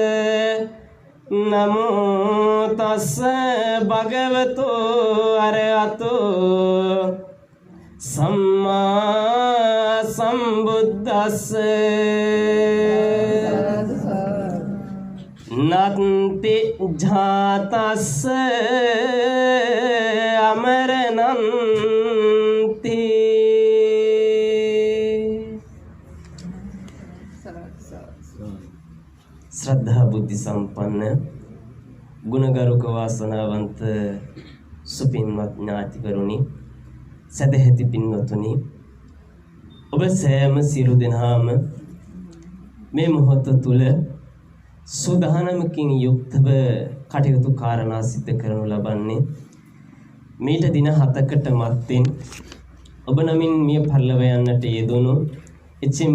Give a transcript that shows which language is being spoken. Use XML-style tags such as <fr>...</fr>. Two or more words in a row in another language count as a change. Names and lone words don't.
<pi>නමෝ තස්ස භගවතු අරහතෝ සම්මා සම්බුද්දස්ස. නත්ති ජාතස්ස අමරණන්ති.</pi> <si>ශ්‍රද්ධා බුද්ධ සම්පන්න ගුණගරුක වාසනාවන්ත සුපින්වත් ඥාතිවරුනි, සදැහැති පින්වතුනි, ඔබ සෑම සියලු දෙනාම මේ මොහොත තුල සූදානමකින් යුක්තව කටයුතු කාරණා සිදු කරනු ලබන්නේ මීට දින 7කට මත්තෙන් ඔබ නමින් මිය පරලොව යන්නට යෙදුණු එච්.එම්.</si>